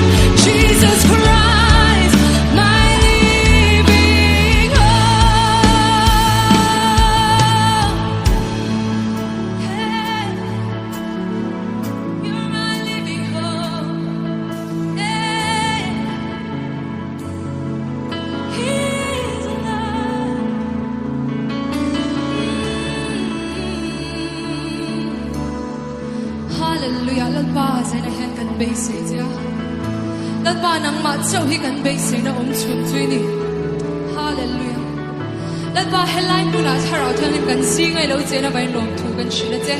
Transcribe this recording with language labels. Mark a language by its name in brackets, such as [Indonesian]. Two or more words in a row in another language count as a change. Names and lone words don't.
[English] Jesus Christ, my living hope. You're my living hope. He's alive. [Mizo] Hallelujah. Lalpa sa inahen kan [English] basis, yeah. [Mizo] Lalpa nang matsaw hi kan base na chun tuini. Hallelujah. Lalpa headline puna tharau thanin kan singai lo che na bai nom thu kan shina che.